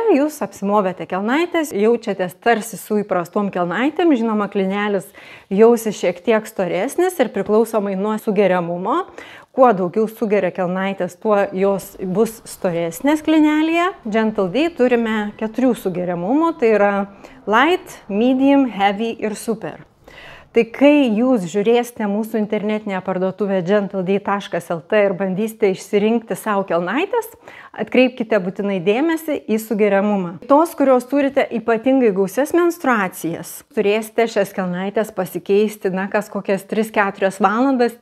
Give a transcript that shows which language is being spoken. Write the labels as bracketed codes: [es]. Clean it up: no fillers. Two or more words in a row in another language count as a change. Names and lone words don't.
[lt] Jūs apsimovėte kelnaitės, jaučiatės tarsi su įprastom kelnaitėm, žinoma, klinelis jausis šiek tiek storesnis ir priklausomai nuo sugeriamumo. Kuo daugiau sugeria kelnaitės, tuo jos bus storesnės klinelėje. GentleD turime 4 sugeriamumų, tai yra [en] light, medium, heavy [lt] ir super. Tai kai jūs žiūrėsite mūsų internetinę parduotuvę GentleD.lt ir bandysite išsirinkti savo kelnaitės, atkreipkite būtinai dėmesį į sugeriamumą. Tos, kurios turite ypatingai gausias menstruacijas, turėsite šias kelnaitės pasikeisti, kas kokias 3-4 valandas.